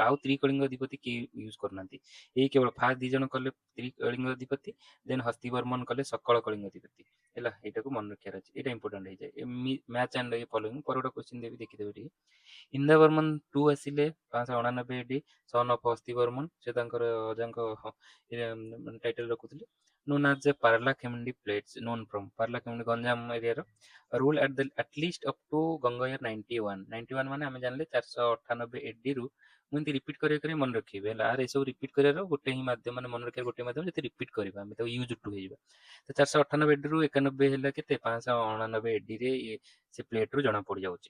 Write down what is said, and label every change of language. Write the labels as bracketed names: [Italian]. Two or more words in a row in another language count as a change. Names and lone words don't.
[Odia] ଆଉ ତ୍ରିକଳିଙ୍ଗ ଅଧିପତି କେହି ୟୁଜ କରୁନାହାନ୍ତି। ଏଇ କେବଳ ଫାଷ୍ଟ 2 ଜଣ କଲେ ତ୍ରିକଳିଙ୍ଗ ଅଧିପତି, ଦେନ୍ ହସ୍ତି ବର୍ମନ କଲେ ସକଳ କଳିଙ୍ଗ ଅଧିପତି ହେଲା। ଏଇଟାକୁ ମନେ ରଖିବାର ଅଛି, ଏଇଟା ଇମ୍ପୋର୍ଟାଣ୍ଟ ହେଇଯାଏ। [English] match and a following [Odia] ପରେ ଗୋଟେ କ୍ୱେଶ୍ଚିନ୍ ଦେବି, ଦେଖିଦେବେ ଟିକେ। ଇନ୍ଦ୍ର ବର୍ମନ 2 ଆସିଲେ 589 ଏଡି, [English] son of [Odia] ହସ୍ତି ବର୍ମନ। ସେ ତାଙ୍କର ଅଜାଙ୍କ ଟାଇଟଲ ରଖୁଥିଲେ। [English] known as the Parlakhemundi plates, known from Parlakhemundi ଗଞ୍ଜାମ ଏରିଆର। rule at least up to ଗଙ୍ଗୟର 91 [Odia] ମାନେ ଆମେ ଜାଣିଲେ [English] 498 AD ରୁ। [Odia] ମୁଁ ଏମିତି ରିପିଟ୍ କରି ମନେ ରଖିବି ହେଲା। ଆର ଏସବୁ ରିପିଟ୍ କରିବାର ଗୋଟେ ହିଁ ମାଧ୍ୟମ, ମାନେ ମନେ ରଖିବାର ଗୋଟେ ମାଧ୍ୟମ ଯେତେ ରିପିଟ୍ କରିବା ଆମେ ତାକୁ [English] use to [Odia] ହେଇଯିବା। ତ 498 AD ରୁ 91 ହେଲା କେତେ? 589 AD ରେ ସେ ପ୍ଲେଟ ରୁ ଜଣା ପଡିଯାଉଛି।